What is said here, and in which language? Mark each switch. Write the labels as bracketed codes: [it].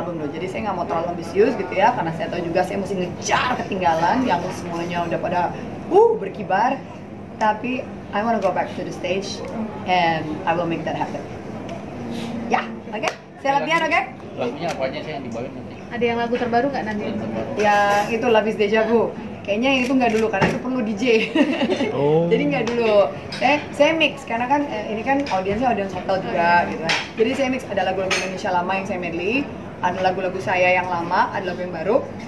[id] Jadi saya nggak mau terlalu ambisius gitu ya, karena saya tahu juga saya mesti ngejar ketinggalan yang semuanya udah pada berkibar. [en] Tapi I wanna go back to the stage and I will make that happen. [id] Ya, oke? Saya latihan, oke? Lagunya apa aja sih yang dibawain nanti? Ada yang lagu terbaru nggak nanti? Yang itu Love is Deja Vu. Kayaknya yang itu nggak dulu karena itu perlu DJ. Jadi nggak dulu. Saya mix karena kan ini kan audiens hotel juga gitu kan. Jadi saya mix, ada lagu-lagu Indonesia lama yang saya medley, ada lagu-lagu saya yang lama, ada lagu yang baru.